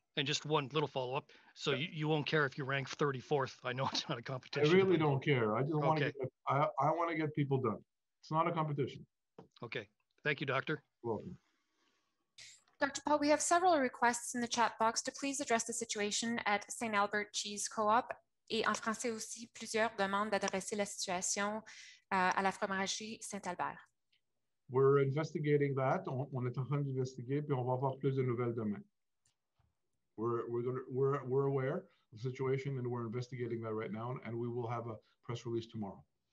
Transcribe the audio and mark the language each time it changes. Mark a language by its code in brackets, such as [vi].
[en] And just one little follow-up. So yeah. you won't care if you rank 34th. I know it's not a competition. I really don't care. I just want to I want to get people done. It's not a competition. Okay. Thank you, Doctor. You're welcome. Dr. Paul, we have several requests in the chat box to please address the situation at St. [fr] Albert Cheese Co-op, et en français aussi plusieurs demandent d'adresser la situation à la fromagerie Saint-Albert. [en] We're investigating that. [fr] On est en train d'investiguer, puis on va avoir plus de nouvelles demain. [en] We're aware of the situation, and we're investigating that right now, and we will have a press release tomorrow.